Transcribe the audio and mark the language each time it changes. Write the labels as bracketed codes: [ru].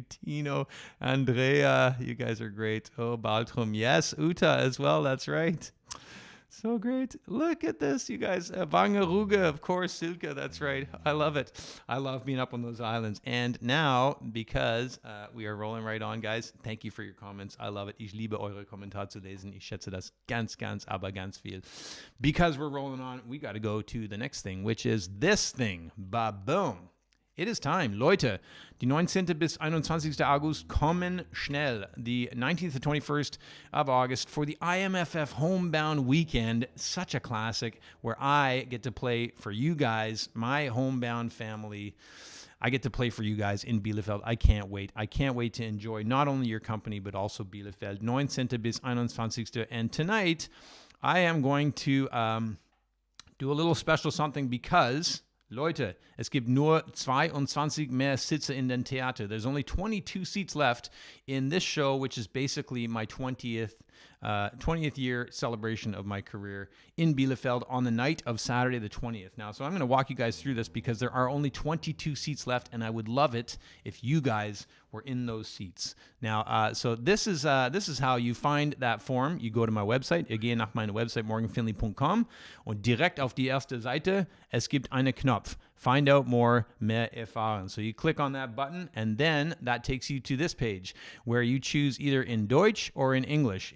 [en] Tino, Andrea, you guys are great. Oh, Baltrum. Yes, Uta as well. That's right. So great. Look at this, you guys. Wangerooge, of course. Silke, that's right. I love it. I love being up on those islands. And now, because we are rolling right on, guys, thank you for your comments. I love it. [de] Ich liebe eure Kommentare zu lesen. Ich schätze das ganz, aber ganz viel. [en] Because we're rolling on, we got to go to the next thing, which is this thing. [de] Ba-boom. [en] It is time. [de] Leute, die 19. bis 21. August kommen schnell. [en] The 19th to 21st of August for the IMFF Homebound weekend. Such a classic where I get to play for you guys, my Homebound family. I get to play for you guys in Bielefeld. I can't wait. I can't wait to enjoy not only your company, but also Bielefeld. 19. bis 21. And tonight, I am going to do a little special something because... [de] Leute, es gibt nur 22 mehr Sitze in den Theater. [en] There's only 22 seats left in this show, which is basically my 20th year celebration of my career in Bielefeld on the night of Saturday the 20th. Now, so I'm going to walk you guys through this because there are only 22 seats left, and I would love it if you guys were in those seats. Now, so this is how you find that form. You go to my website. [de] Ihr geht nach meiner Website morganfinley.com und direkt auf die erste Seite, es gibt einen Knopf. [en] Find out more, [de] mehr erfahren. [en] So you click on that button, and then that takes you to this page where you choose either in Deutsch or in English.